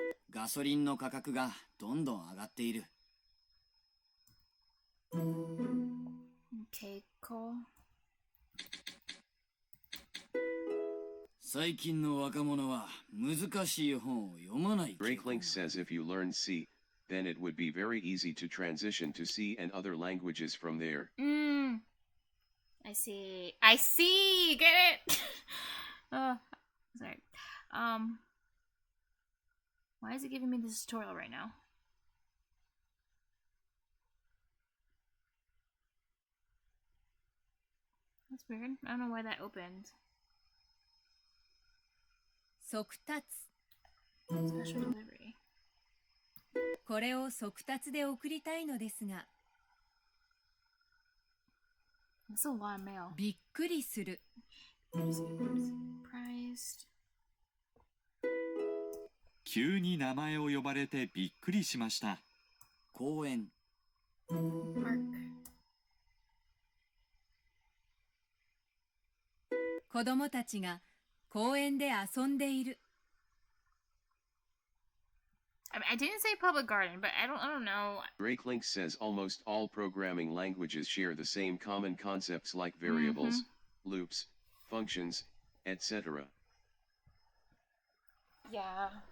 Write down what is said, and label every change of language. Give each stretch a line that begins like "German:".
Japanese: ガソリンの価格がどんどん上がっている
English: Okay, cool.
Japanese: 最近の若者は難しい本を読まない
English: Breaklink says if you learn C, then it would be very easy to transition to C and other languages from there. I see. I see. Get it? Oh, sorry. Why is it giving me this tutorial right now? That's weird. I don't know why that opened.
Japanese: 速達
English: Special delivery.
Japanese: これを速達で送りたいのですが
English: That's a lot of mail.
Japanese: びっくりする
English: Surprised.
Japanese: 急に名前を呼ばれてびっくりしました。公園
English: Mark.
Japanese: 子供たちが公園で遊んでいる
English: I mean, I didn't say public garden, but I don't know. Breaklink says almost all programming languages share the same common concepts like variables, loops, functions, etc. Yeah.